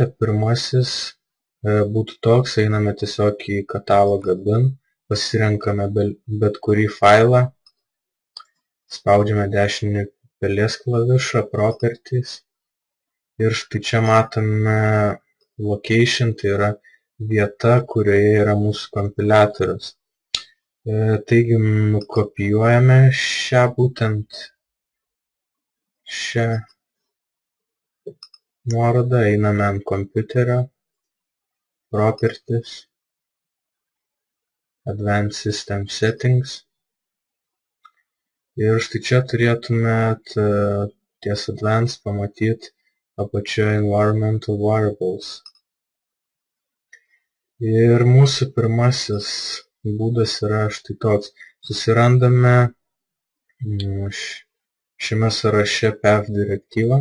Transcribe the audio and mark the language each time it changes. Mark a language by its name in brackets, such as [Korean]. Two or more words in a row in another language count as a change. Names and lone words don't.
[Lithuanian] Pirmasis būtų toks, einame tiesiog į katalogą bin, pasirenkame bet kurį failą, spaudžiame dešinį pelės klavišą properties ir štai čia matome location, tai yra vieta, kurioje yra mūsų kompiliatorius. Taigi nukopijuojame būtent šią nuorodą, einame ant kompiuterio, [English] properties, advanced system settings [Lithuanian] ir štai čia turėtumėt ties advanced pamatyti apačioje [English] environmental variables. [Lithuanian] Ir mūsų pirmasis būdas yra štai toks. Susirandame šiame sąraše path direktyvą.